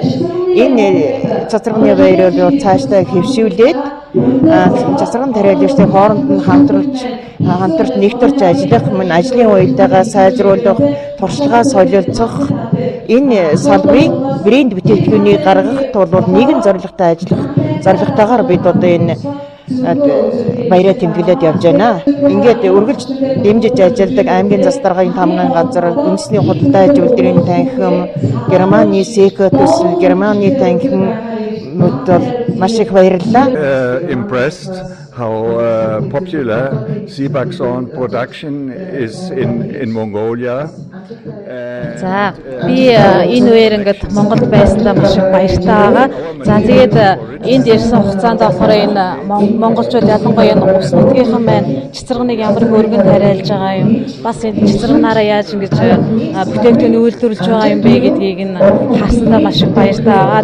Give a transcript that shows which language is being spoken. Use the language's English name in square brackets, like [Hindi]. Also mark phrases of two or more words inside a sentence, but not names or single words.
[Mongolian] Энэ цацрагны баярыг цаашдаа хэвшүүлээд цацрагын тариалагчдын хооронд нь хамтарч нэгтэрч ажиллах, мөн ажлын уялдаагаа сайжруулах, туршлагаа солилцох энэ салбарыг брэнд бүтээгдэхүүнийг гаргахад бол нэгэн зорилготой ажиллах зорилготойгоор бид одоо энэ баяраа тэмдэглээд явж байна. Ингээд үргэлж дэмжиж ажилладаг аймгийн засаг даргын танхимын газар, үндэсний худалдаа аж үйлдвэрийн танхим, Германы СЭК төсөл, Германы танхим маш их баярлалаа. [English] Impressed how popular Seebackshorn production is in Mongolia. [Mongolian] За би энэ үеэр ингээд Монголд байсандаа маш их баяртай байгаа. За тэгээд энд ирсэн хугацаанд болохоор энэ монголчууд ялангуяа энэ ус нутгийнхан маань цэцэргнийг ямар хөргөн тариалж байгаа юм, бас энэ цэцэргнаараа яаж ингэж бүтээгдэхүүн үйлдвэрлэж байгаа юм бэ гэдгийг нь хаасандаа маш их баяртай байгаа.